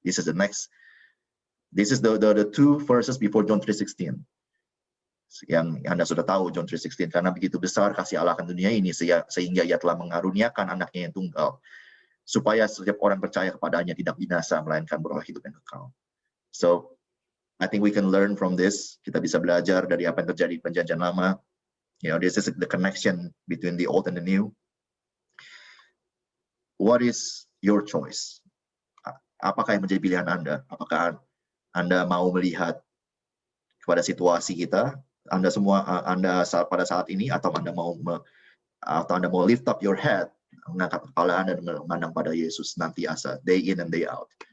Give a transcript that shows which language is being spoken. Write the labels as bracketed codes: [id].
[en] This is the two verses before John 3:16. [id] Yang Anda sudah tahu John 3:16, karena begitu besar kasih Allah akan dunia ini sehingga Ia telah mengaruniakan anaknya yang tunggal, supaya setiap orang percaya kepadanya tidak binasa melainkan beroleh hidup yang kekal. [en] So I think we can learn from this. [id] Kita bisa belajar dari apa yang terjadi di Perjanjian Lama. [en] This is the connection between the old and the new. What is your choice? [id] Apakah yang menjadi pilihan Anda? Apakah Anda mau melihat kepada situasi kita, Anda pada saat ini, atau Anda mau [en] lift up your head, [id] mengangkat kepala Anda dan memandang pada Yesus nantiasa, [en] day in and day out.